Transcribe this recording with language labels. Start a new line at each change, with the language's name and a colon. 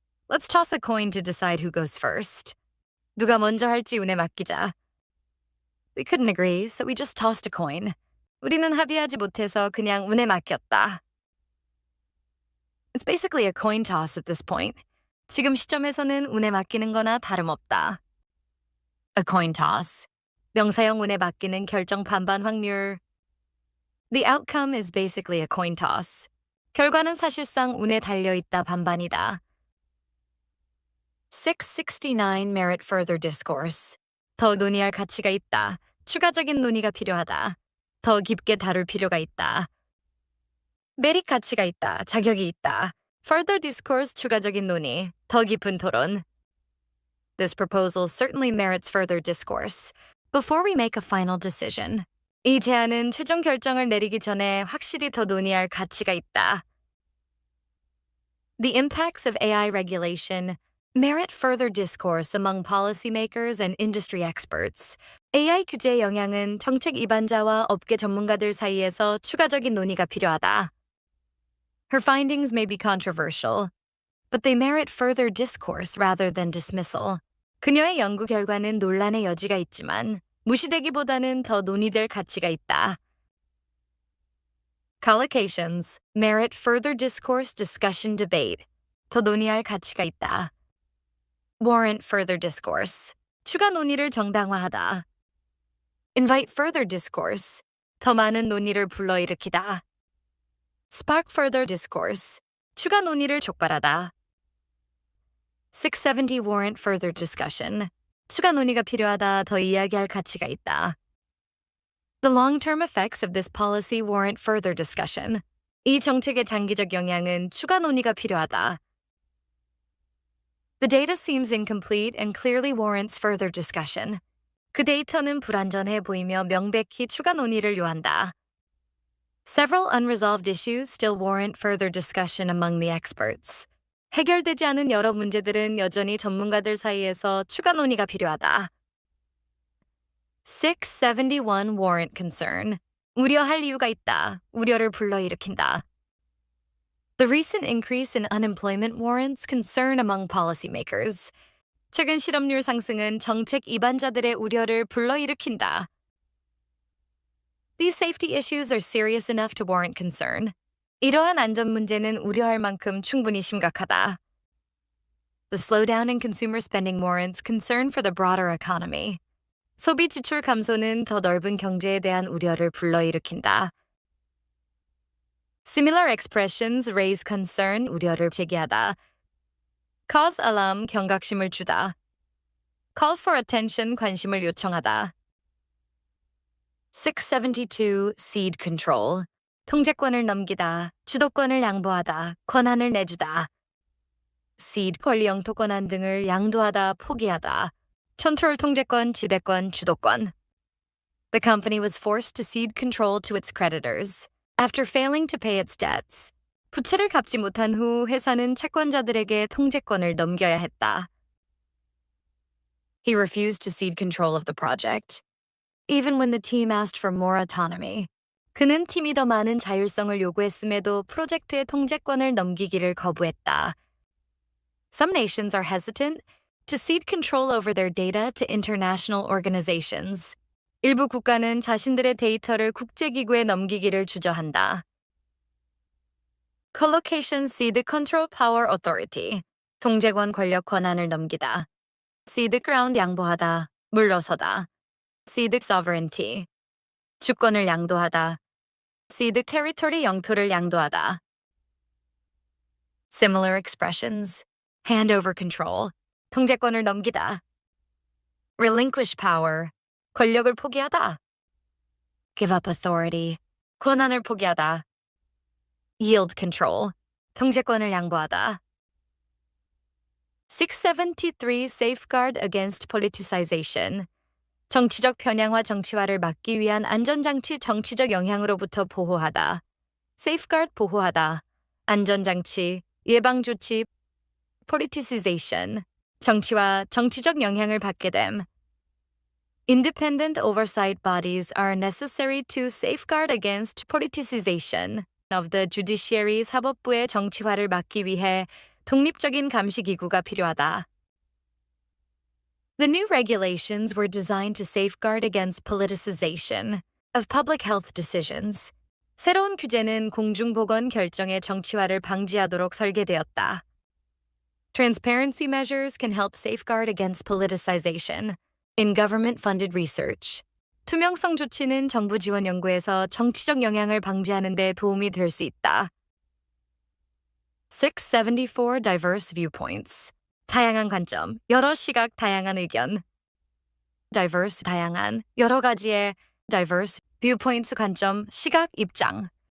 English: Let's toss a coin to decide who goes first.
Korean: 누가 먼저 할지 운에 맡기자.
English: We couldn't agree, so we just tossed a coin.
Korean: 우리는 합의하지 못해서 그냥 운에 맡겼다.
English: It's basically a coin toss at this point.
Korean: 지금 시점에서는 운에 맡기는 거나 다름없다.
English: A coin toss.
Korean: 명사형 운에 맡기는 결정 반반 확률.
English: The outcome is basically a coin toss.
Korean: 결과는 사실상 운에 달려있다 반반이다. 669
English: merit further discourse.
Korean: 더 논의할 가치가 있다. 추가적인 논의가 필요하다. 더 깊게 다룰 필요가 있다. 메릿 가치가 있다. 자격이 있다.
English: Further discourse
Korean: 추가적인 논의. 더 깊은 토론.
English: This proposal certainly merits further discourse. Before we make a final decision.
Korean: 이 제안은 최종 결정을 내리기 전에 확실히 더 논의할 가치가 있다.
English: The impacts of AI regulation merit further discourse among policymakers and industry experts.
Korean: AI 규제의 영향은 정책 입안자와 업계 전문가들 사이에서 추가적인 논의가 필요하다.
English: Her findings may be controversial, but they merit further discourse rather than dismissal.
Korean: 그녀의 연구 결과는 논란의 여지가 있지만 무시되기보다는 더 논의될 가치가 있다.
English: Collocations merit further discourse, discussion, debate.
Korean: 더 논의할 가치가 있다.
English: Warrant further discourse.
Korean: 추가 논의를 정당화하다.
English: Invite further discourse.
Korean: 더 많은 논의를 불러일으키다.
English: Spark further discourse.
Korean: 추가 논의를 촉발하다.
English: 670 warrant further discussion.
Korean: 추가 논의가 필요하다. 더 이야기할 가치가 있다.
English: The long-term effects of this policy warrant further discussion.
Korean: 이 정책의 장기적 영향은 추가 논의가 필요하다.
English: The data seems incomplete and clearly warrants further discussion.
Korean: 그 데이터는 불완전해 보이며 명백히 추가 논의를 요한다.
English: Several unresolved issues still warrant further discussion among the experts.
Korean: 해결되지 않은 여러 문제들은 여전히 전문가들 사이에서 추가 논의가 필요하다. 671
English: warrant concern.
Korean: 우려할 이유가 있다. 우려를 불러일으킨다.
English: The recent increase in unemployment warrants concern among policymakers.
Korean: 최근 실업률 상승은 정책 입안자들의 우려를 불러일으킨다.
English: These safety issues are serious enough to warrant concern.
Korean: 이러한 안전 문제는 우려할 만큼 충분히 심각하다.
English: The slowdown in consumer spending warrants concern for the broader economy.
Korean: 소비 지출 감소는 더 넓은 경제에 대한 우려를 불러일으킨다.
English: Similar expressions raise concern,
Korean: 우려를 제기하다.
English: Cause alarm,
Korean: 경각심을 주다.
English: Call for attention,
Korean: 관심을 요청하다.
English: 672 cede control.
Korean: 통제권을 넘기다, 주도권을 양보하다, 권한을 내주다. cede 권리 영토 권한 등을 양도하다, 포기하다. 컨트롤 통제권, 지배권, 주도권.
English: The company was forced to cede control to its creditors after failing to pay its debts.
Korean: 부채를 갚지 못한 후 회사는 채권자들에게 통제권을 넘겨야 했다.
English: He refused to cede control of the project, even when the team asked for more autonomy.
Korean: 그는 팀이 더 많은 자율성을 요구했음에도 프로젝트의 통제권을 넘기기를 거부했다.
English: Some nations are hesitant to cede control over their data to international organizations.
Korean: 일부 국가는 자신들의 데이터를 국제기구에 넘기기를 주저한다.
English: Collocation cede control power authority.
Korean: 통제권 권력 권한을 넘기다.
English: cede ground
Korean: 양보하다, 물러서다.
English: cede sovereignty.
Korean: 주권을 양도하다.
English: cede territory
Korean: 영토를 양도하다.
English: Similar expressions. Hand over control.
Korean: 통제권을 넘기다.
English: Relinquish power.
Korean: 권력을 포기하다.
English: Give up authority.
Korean: 권한을 포기하다.
English: Yield control.
Korean: 통제권을 양보하다.
English: 673 Safeguard against politicization.
Korean: 정치적 편향화 정치화를 막기 위한 안전장치 정치적 영향으로부터 보호하다. Safeguard 보호하다. 안전장치, 예방조치, politicization. 정치와 정치적 영향을 받게 됨.
English: Independent oversight bodies are necessary to safeguard against politicization of the judiciary.
Korean: 사법부의 정치화를 막기 위해 독립적인 감시기구가 필요하다.
English: The new regulations were designed to safeguard against politicization of public health decisions.
Korean: 새로운 규제는 공중보건 결정의 정치화를 방지하도록 설계되었다.
English: Transparency measures can help safeguard against politicization in government-funded research.
Korean: 투명성 조치는 정부 지원 연구에서 정치적 영향을 방지하는 데 도움이 될 수 있다.
English: 674 Diverse viewpoints.
Korean: 다양한 관점, 여러 시각, 다양한 의견. Diverse, 다양한, 여러 가지의
English: diverse viewpoints,
Korean: 관점, 시각, 입장.